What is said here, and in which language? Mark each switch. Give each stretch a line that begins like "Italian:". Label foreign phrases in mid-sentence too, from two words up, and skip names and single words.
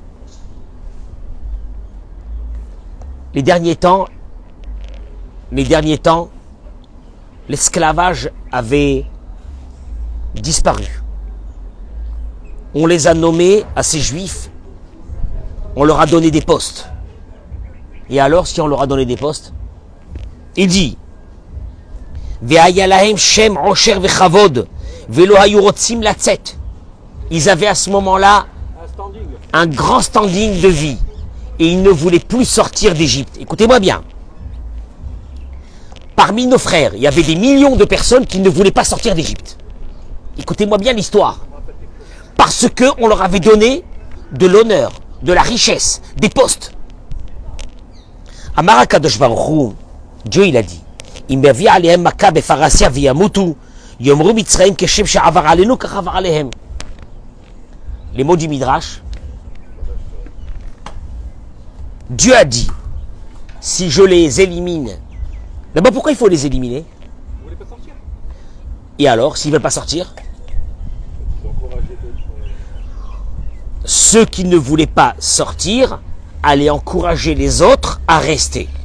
French: Les derniers temps, l'esclavage avait disparu. On les a nommés à ces juifs, on leur a donné des postes. Et alors, si on leur a donné des postes, il dit
Hebrew: והיה להם שם עושר וכבוד ולא היו רוצים לצאת.
French: Ils avaient à ce moment-là un grand standing de vie et ils ne voulaient plus sortir d'Égypte. Écoutez-moi bien. Parmi nos frères, il y avait des millions de personnes qui ne voulaient pas sortir d'Égypte. Écoutez-moi bien l'histoire. Parce qu'on leur avait donné de l'honneur, de la richesse, des postes.
Hebrew: אמר הקדוש ברוך הוא,
French: Dieu il a dit,
Hebrew: יאמרו מצרים כשם שעבר עלינו כך עבר עליהם.
French: Les mots du Midrash. Dieu a dit, si je les élimine, d'abord pourquoi il faut les éliminer? Vous voulez pas sortir? Et alors, s'ils ne veulent pas sortir? Ceux qui ne voulaient pas sortir allaient encourager les autres à rester.